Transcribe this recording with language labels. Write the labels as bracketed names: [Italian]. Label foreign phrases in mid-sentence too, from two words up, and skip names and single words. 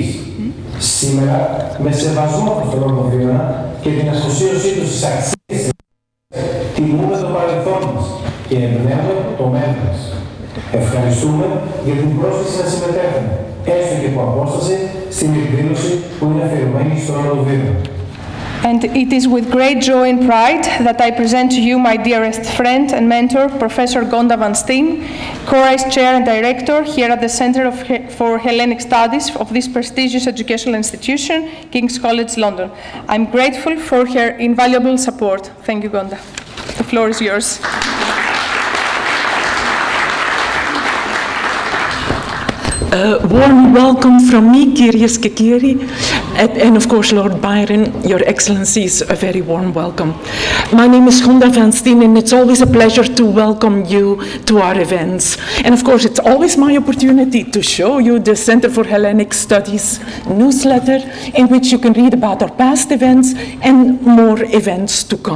[Greek] Σήμερα, με σεβασμό προς τον Λόρδο Βύρωνα και την αφοσίωσή του στις αξίες τιμούμε το παρελθόν μας και εμπνέουμε το μέλλον μας. Ευχαριστούμε για την πρόσκληση να συμμετέχουμε, έστω και από απόσταση, στην εκδήλωση που είναι αφιερωμένη στον Λόρδο Βύρωνα. [English] And it is with great joy and pride that I present to you my dearest friend and mentor, Professor Gustave Van Steen, Core Chair and Director here at the Center for Hellenic Studies of this prestigious educational institution, King's College London. I'm grateful for her invaluable support. Thank you, Gonda. The floor is yours. Warm welcome from me, [Greek] Kyrios και κύριοι, [English] and of course Lord Byron, Your Excellencies, a very warm welcome. My name is Gustave Van Steen, and it's always a pleasure to welcome you to our events. And of course it's always my opportunity to show you the Center for Hellenic Studies newsletter, in which you can read about our past events and more events to come.